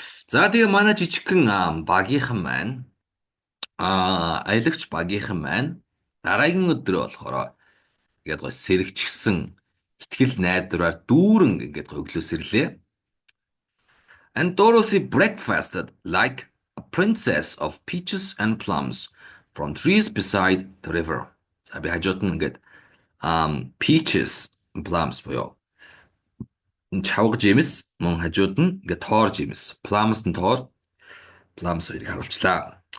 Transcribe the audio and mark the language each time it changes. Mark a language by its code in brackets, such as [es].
[mn] За тэгээ манай жижигхэн багийнхан маань аялагч багийнхан маань дараагийн өдрөө болохоор ингээд гоо сэрэгчгсэн итгэл найдвараар дүүрэн ингээд өглөөсөрлөө. [en] And Dorothy breakfasted like a princess of peaches and plums from trees beside the river. [mn] За би хажууд нь ингээд peaches plums буюу чавга жимс мөн хажууд нь ингээд тоор жимс plums нь тоор plums хоёрыг харуулчлаа.